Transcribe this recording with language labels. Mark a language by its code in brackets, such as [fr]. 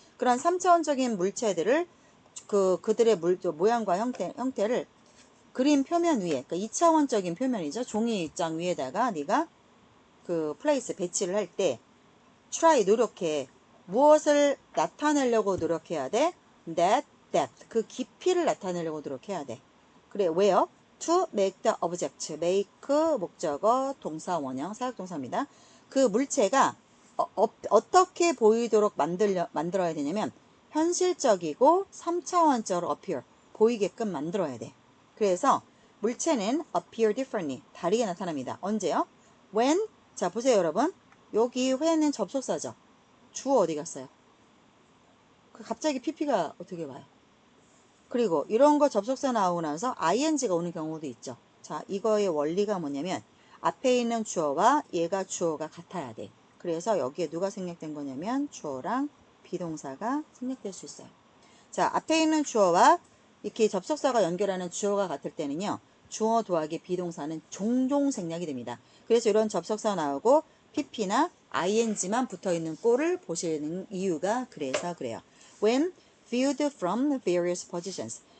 [ko] 그런 3차원적인 물체들을 그들의 모양과 형태를 그림 표면 위에, 그러니까 2차원적인 표면이죠. 종이장 위에다가 네가 그 플레이스 배치를 할 때 try 노력해. 무엇을 나타내려고 노력해야 돼? [en] that depth [ko] 그 깊이를 나타내려고 노력해야 돼. 그래 왜요? [en] to make the object make [ko] 목적어 동사 원형 사역동사입니다. 그 물체가 어떻게 보이도록 만들어야 되냐면 현실적이고 3차원적으로 appear 보이게끔 만들어야 돼. 그래서 물체는 [en] appear differently [ko] 다르게 나타납니다. 언제요? when 자 보세요 여러분. 여기 when은 접속사죠. 주어 어디 갔어요? 갑자기 pp가 어떻게 와요? 그리고 이런 거 접속사 나오고 나서 ing가 오는 경우도 있죠. 자, 이거의 원리가 뭐냐면 앞에 있는 주어와 얘가 주어가 같아야 돼. 그래서 여기에 누가 생략된 거냐면 주어랑 비동사가 생략될 수 있어요. 자, 앞에 있는 주어와 이렇게 접속사가 연결하는 주어가 같을 때는요. 주어 더하기 비동사는 종종 생략이 됩니다. 그래서 이런 접속사 나오고 pp나 ing만 붙어있는 꼴을 보시는 이유가 그래서 그래요. [en] When viewed from various positions.